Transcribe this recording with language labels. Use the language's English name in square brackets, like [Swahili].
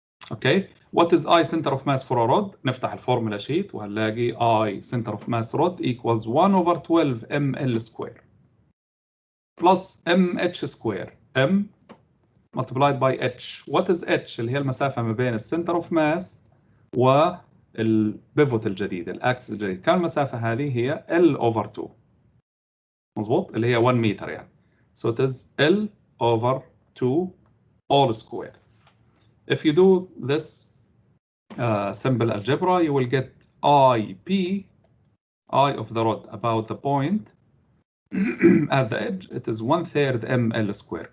[English] Okay, what is I center of mass for a rod? [Arabic] نفتح الفورمولا شيت وهنلاقي [English] I center of mass rod equals 1 over 12 ml square plus mh square, m multiplied by h. What is h؟ [Arabic] اللي هي المسافة ما بين السنتر اوف ماس والبيفوت الجديد، الاكسس الجديد. كم المسافة هذه؟ هي L over 2. مظبوط، اللي هي 1 متر يعني. [English] So it is L over 2 all square. If you do this simple algebra, you will get IP, I of the rod about the point at the edge, it is 1/3 ml square.